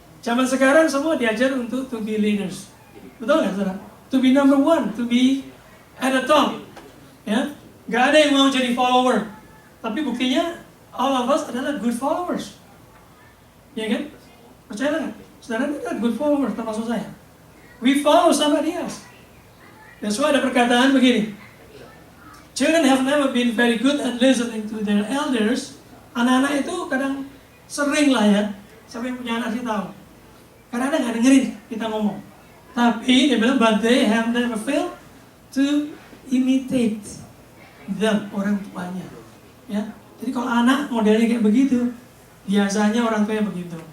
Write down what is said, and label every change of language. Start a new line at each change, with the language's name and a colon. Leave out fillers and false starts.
Indonesian: Zaman sekarang semua diajar untuk
English: to be leaders.
Indonesian: Betul nggak saudara?
English: To be number 1, to be at the top.
Indonesian: Ya, nggak ada yang mau jadi follower. Tapi buktinya
English: all of us
Indonesian: adalah
English: good followers.
Indonesian: Ya kan? Percaya nggak? Saudara kita
English: good followers
Indonesian: termasuk saya.
English: We follow somebody else. That's why
Indonesian: ada perkataan begini.
English: Children have never been very good at listening to their elders.
Indonesian: Anak-anak itu kadang sering lah ya. Siapa yang punya anak sih tahu. Kadang-kadang nggak dengerin kita ngomong. Tapi dia bilang,
English: but they have never failed to imitate them,
Indonesian: orang tuanya. Ya, jadi kalau anak modelnya kayak begitu, biasanya orang tuanya begitu.